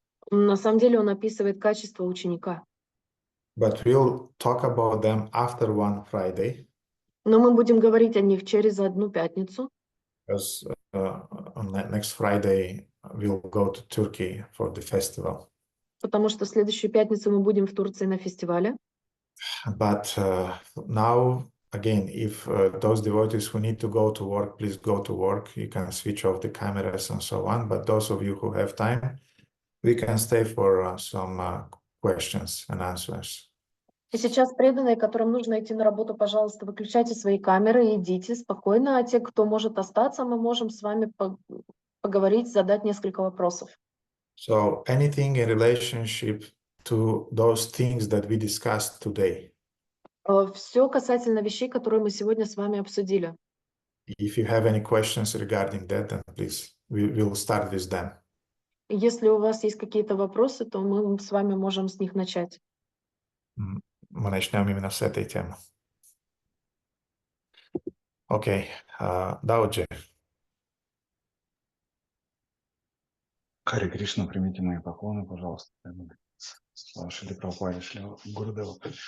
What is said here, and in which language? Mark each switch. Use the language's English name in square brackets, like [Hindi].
[Russian] На самом деле он описывает качества ученика. [English] But we'll talk about them after one Friday. [Russian] Но мы будем говорить о них через одну пятницу. [English] Because on next Friday we'll go to Turkey for the festival. [Russian] Потому что в следующую пятницу мы будем в Турции на фестивале. [English] But now, again, if those devotees who need to go to work, please go to work. You can switch off the cameras and so on. But those of you who have time, we can stay for some questions and answers. [Russian] И сейчас преданные, которым нужно идти на работу, пожалуйста, выключайте свои камеры и идите спокойно. А те, кто может остаться, мы можем с вами поговорить, задать несколько вопросов. [English] So anything in relationship to those things that we discussed today. [Russian] Все касательно вещей, которые мы сегодня с вами обсудили. [English] If you have any questions regarding that, then please, we'll start with them. [Russian] Если у вас есть какие-то вопросы, то мы с вами можем с них начать. Мы начнем именно с этой темы. Окей, Даоджи. Харе Кришна, примите мои поклоны, пожалуйста. Шрила Прабхупаде, Шрила Гурудеву.